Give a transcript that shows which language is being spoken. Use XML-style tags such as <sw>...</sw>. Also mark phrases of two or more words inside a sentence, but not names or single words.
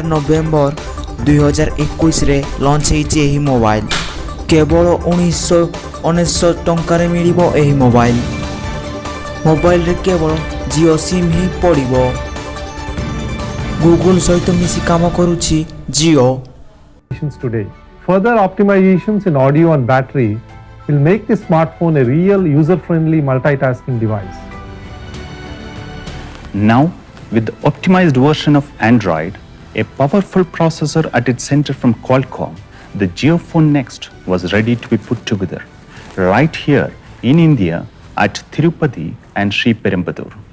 <or>ନଭେମ୍ବର 2021 ରେ ଲଞ୍ଚ ହୋଇଛି ଏହି ମୋବାଇଲ କେବଳ 1999 ଟଙ୍କାର ମିଳିବ ଏହି ମୋବାଇଲ ରେ କେବଳ ଜିଓ ସିମ ହିଁ ପଡ଼ିବ ଗୁଗଲ ସହିତ ମିଶି କାମ କରୁଛି ଜିଓ</or> <en>today. Further optimizations in audio and battery will make the smartphone a real user-friendly multitasking device. Now, with the optimized version of Android, a powerful processor at its center from Qualcomm, the JioPhone Next was ready to be put together right here in India at Tirupati and Sri Perumbudur.</en>